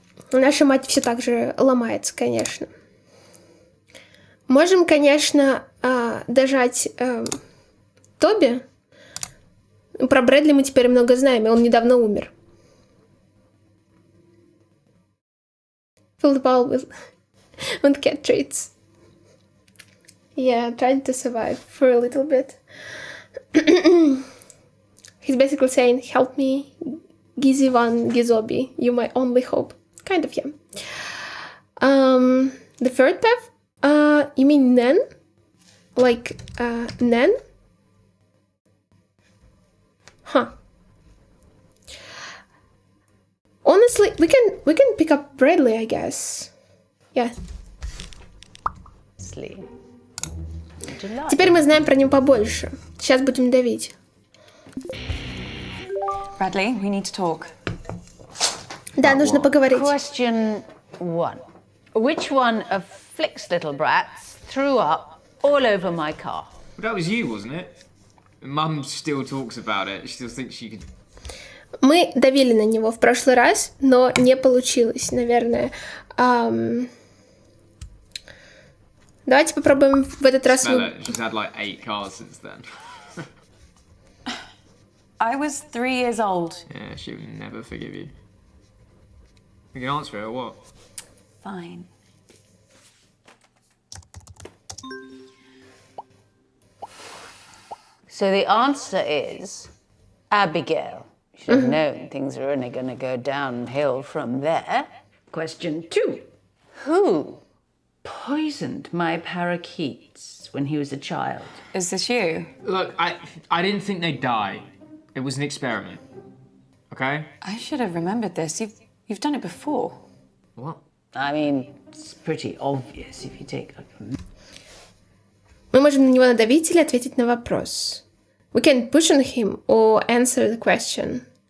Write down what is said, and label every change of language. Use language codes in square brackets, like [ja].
[ru] Наша мать все так же ломается, конечно. Можем, конечно, дожать Тоби. Про Брэдли мы теперь много знаем, и он недавно умер. [en] Fill the ball with cat treats. Yeah, trying to survive for a little bit. He's basically saying, help me, Gizzy Van Gizobi, you're my only hope. Kind of, yeah. The third path? You mean Nen? Like, Nen? Huh. Honestly, we can pick up Bradley, I guess. Yeah. [ru] Теперь мы знаем про него побольше. Сейчас будем давить. [en] Bradley, we need to talk. [ru] Да, нужно поговорить. [en] Question 1. Which one of Flick's little brats threw up all over my car? That was you, wasn't it? Mum still talks about it. She still thinks she could... [ru] Мы давили на него в прошлый раз, но не получилось, наверное. Давайте попробуем в этот раз... [en] She's had like 8 cars since then. I was 3 years old. Yeah, she would never forgive you. You can answer it or what? Fine. So the answer is Abigail. You should have known things are only going to go downhill from there. Question 2. Who poisoned my parakeets when he was a child? Is this you? Look, I didn't think they'd die. It was an experiment. Okay? I should have remembered this. You've done it before. What? I mean, it's pretty obvious if you take like a... [ru] Мы можем на него надавить или ответить на вопрос. [en] We can push on him or answer the question.